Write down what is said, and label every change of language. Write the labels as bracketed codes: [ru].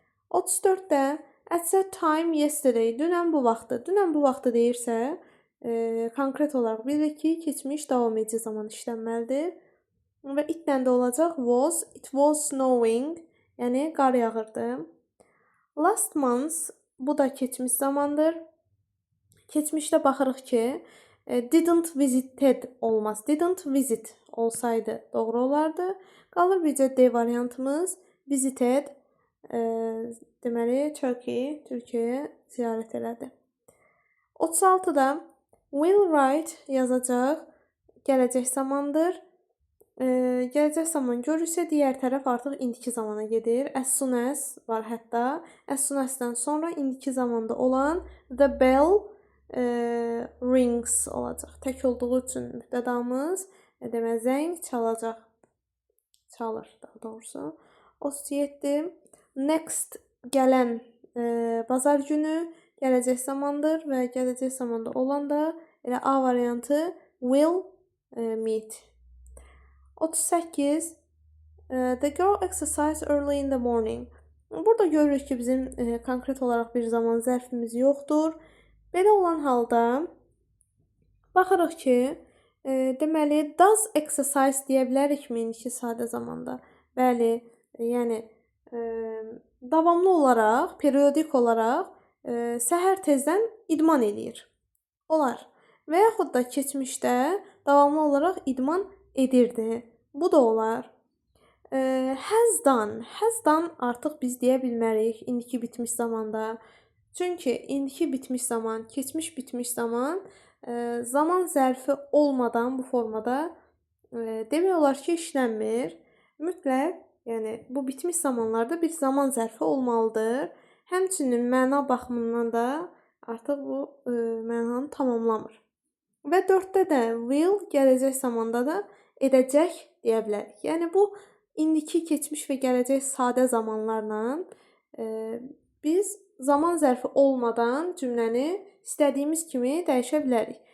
[az] 34-də [en] at that time yesterday, [az] dünən bu vaxtı. Dünən bu vaxtı deyirsə, konkret olaraq bilirik ki, keçmiş davam edici zaman işlənməlidir. Və itlə də olacaq was, [en] it was snowing, [az] yəni qar yağırdı. Last month, bu da keçmiş zamandır. Keçmişdə baxırıq ki, [en] didn't visited [az] olmaz. Didn't visit olsaydı doğru olardı. Qalır bircə D variantımız. Visited, deməli Türkiyəyə ziyarət elədi. 36-da will write yazacaq. Gələcək zamandır. Gələcək zaman görürsə, digər tərəf artıq indiki zamana gedir. As soon as var hətta. As soon as-dən sonra indiki zamanda olan [en] the bell rings [az] olacaq. Tək olduğu üçün mübtədamız demək zəng çalacaq. Çalır daha doğrusu. 37. Next gələn bazar günü gələcək zamandır və gələcək zamanda olan da elə A variantı [en] will meet. [az] 38. [en] The girl exercised early in the morning. [az] Burada görürük ki, bizim konkret olaraq bir zaman zərfimiz yoxdur. Belə olan halda baxırıq ki, deməli [en] does exercise [az] deyə bilərikmi indiki sadə zamanda? Bəli, yəni davamlı olaraq, periodik olaraq səhər tezdən idman eləyir. Olar. Və yaxud da keçmişdə davamlı olaraq idman edirdi. Bu da olar. Has done artıq biz deyə bilmərik indiki bitmiş zamanda. Çünki indiki bitmiş zaman, keçmiş bitmiş zaman zaman zərfi olmadan bu formada demək olar ki, işlənmir. Mütləq, yəni bu bitmiş zamanlarda bir zaman zərfi olmalıdır. Həmçinin məna baxımından da artıq bu mənanı tamamlamır. Və 4-də də will gələcək zamanda da edəcək deyə bilərik. Yəni bu indiki, keçmiş və gələcək sadə zamanlarla biz zaman zərfi olmadan cümləni istədiyimiz kimi dəyişə bilərik.